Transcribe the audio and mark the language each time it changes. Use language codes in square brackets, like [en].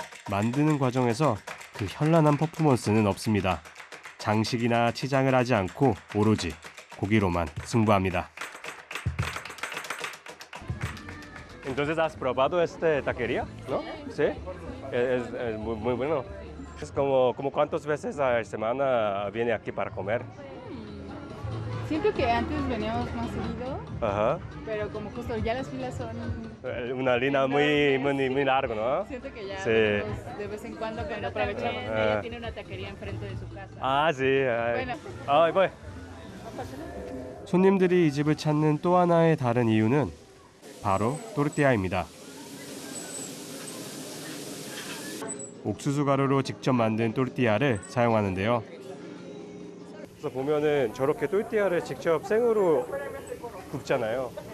[ko] 만드는 과정에서 그 현란한 퍼포먼스는 없습니다. 장식이나 치장을 하지 않고 오로지 고기로만 승부합니다. [es] Entonces has probado esta taquería, ¿no? Sí. Es muy bueno. Es como cuántas veces a la semana viene aquí para comer. Siento que antes veníamos más seguido, Ajá. pero como justo ya las filas son... Una línea muy larga, ¿no? Siento que ya Sí. venimos de vez en cuando que aprovechamos. ella tiene una taquería enfrente de su casa. Sí. Bueno. [ko] 이거. 손님들이 이 집을 찾는 또 하나의 다른 이유는 바로 또르띠아입니다. 옥수수 가루로 직접 만든 또르띠아를 사용하는데요. 그래서 보면은 저렇게 또르띠아를 직접 생으로 굽잖아요.